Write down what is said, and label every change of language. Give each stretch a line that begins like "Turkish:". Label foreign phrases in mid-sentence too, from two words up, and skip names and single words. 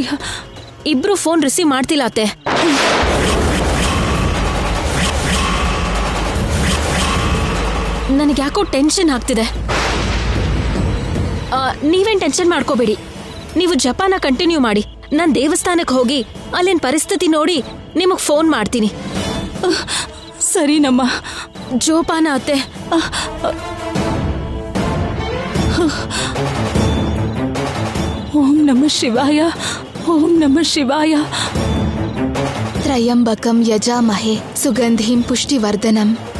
Kannada: ಇಬ್ರು
English: phone receive
Kannada: ಮಾಡ್ತಿಲ್ಲ ಅತ್ತೆ. ನನಗೆ ಯಾಕೋ ಟೆನ್ಷನ್ ಆಗ್ತಿದೆ. ನೀವೇನ್ ಟೆನ್ಷನ್ ಮಾಡ್ಕೋಬೇಡಿ. ನೀವು ಜಪಾನ ಕಂಟಿನ್ಯೂ ಮಾಡಿ. ನಾನು ದೇವಸ್ಥಾನಕ್ಕೆ ಹೋಗಿ ಅಲ್ಲಿನ ಪರಿಸ್ಥಿತಿ ನೋಡಿ ನಿಮಗ್ ಫೋನ್ ಮಾಡ್ತೀನಿ. ಸರಿನಮ್ಮ. ಜೋಪಾನ ಅತ್ತೆ.
Sanskrit: ಓಂ ನಮಃ ಶಿವಾಯ. ಓಂ ನಮಃ ಶಿವಾಯ. ತ್ರಯಂಬಕಂ ಯಜಾಮಹೇ ಸುಗಂಧಿಂ ಪುಷ್ಟಿವರ್ಧನಂ.